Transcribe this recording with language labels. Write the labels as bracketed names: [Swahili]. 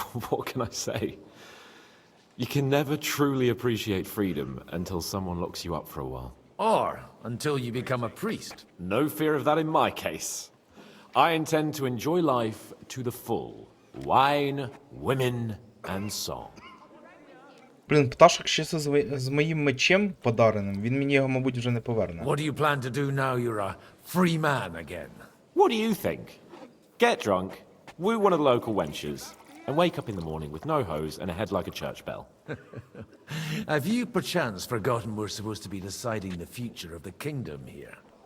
[English] What can I say? You can never truly appreciate freedom until someone locks you up for a while. Or until you become a priest. No fear of that in my case. I intend to enjoy life to the full. Wine, women, and song. [Ukrainian] Блін, пташок ще з моїм мечем подареним, він мені його, мабуть, вже не поверне. [English] What do you plan to do now you're a free man again? What do you think? Get drunk, woo one of the local wenches, and wake up in the morning with no hose and a head like a church bell. Have you perchance forgotten we're supposed to be deciding the future of the kingdom here?